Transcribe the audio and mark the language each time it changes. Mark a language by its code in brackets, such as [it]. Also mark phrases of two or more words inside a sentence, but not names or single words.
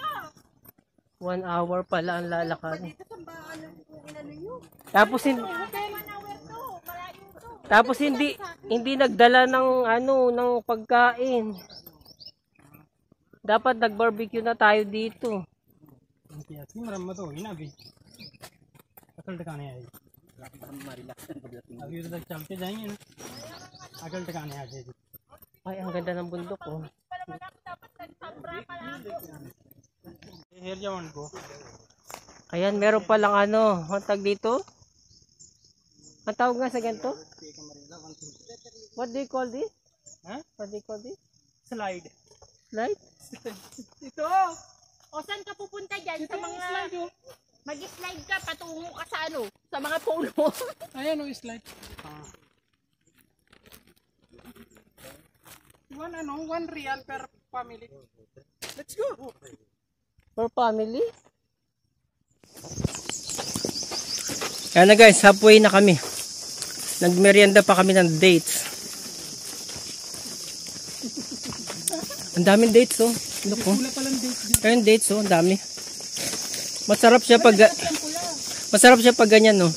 [tl] 1 hour pala ang lalakad. Dito sa baano kung inano yun. Tapos hindi hindi nagdala ng ng pagkain. Dapat nag-barbecue na tayo dito. [hi] अकल टकाने आए अभी उधर चलते जाएंगे ना अकल टकाने आ जाएगी [tl] Ay, ang ganda ng bundok oh. [en] area 1 go. [tl] Ayan, meron palang ano, ang tag dito. Ang tawag nga sa ganito? [en] What do you call this? [tl] Huh? [en] What do you call this? [tl] Slide. Slide? Ito. O saan ka pupunta dyan? Ito Sa yung mga... slide oh. Mag-slide ka, patungo ka sa ano? Sa mga puno. Ayan oh, slide. [en] One real per family. Let's go. For family? [tl] Ayan na guys, halfway na kami. Nagmerienda pa kami ng dates. Ang daming dates oh. Look oh. Wala palang date dito. Ayun dates oh, ang dami. Masarap siya pag ganyan no.